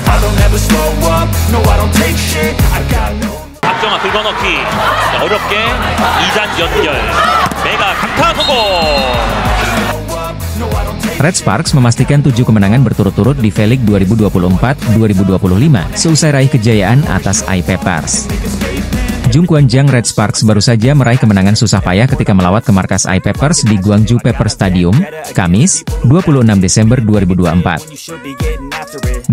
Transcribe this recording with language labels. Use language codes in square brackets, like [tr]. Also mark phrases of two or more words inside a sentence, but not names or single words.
[en] I'll never slow up, no I don't take shit, I got no. [ko] 박정아 긁어넣기 어렵게 2단 연결 메가 강타 성공. [id] Red Sparks memastikan 7 kemenangan berturut-turut di V-League 2024-2025 seusai raih kejayaan atas I-Peppers. Jungkwan-Jang Red Sparks baru saja meraih kemenangan susah payah ketika melawat ke markas I-Peppers di Gwangju Pepper Stadium, Kamis, 26 Desember 2024.